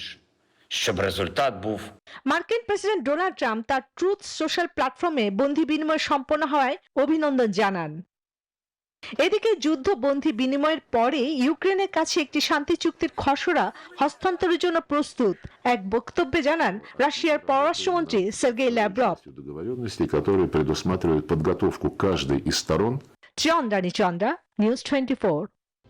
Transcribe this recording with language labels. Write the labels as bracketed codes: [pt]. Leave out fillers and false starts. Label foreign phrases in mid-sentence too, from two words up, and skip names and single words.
[bn] মার্কিন প্রেসিডেন্ট ডোনাল্ড ট্রাম্প তার ট্রুথ সোশ্যাল প্ল্যাটফর্মে বন্দী বিনিময় সম্পন্ন হওয়ায় অভিনন্দন জানান। এদিকে যুদ্ধ বন্দী বিনিময়ের পরে ইউক্রেনের কাছে একটি শান্তি চুক্তির খসড়া হস্তান্তরের জন্য প্রস্তুত, এক বক্তব্যে জানান রাশিয়ার পররাষ্ট্রমন্ত্রী সের্গেই ল্যাভরভ। [ru] Которые предусматривают подготовку каждой из сторон [bn] চন্দ্রানী চন্দ্রা, নিউজ 24।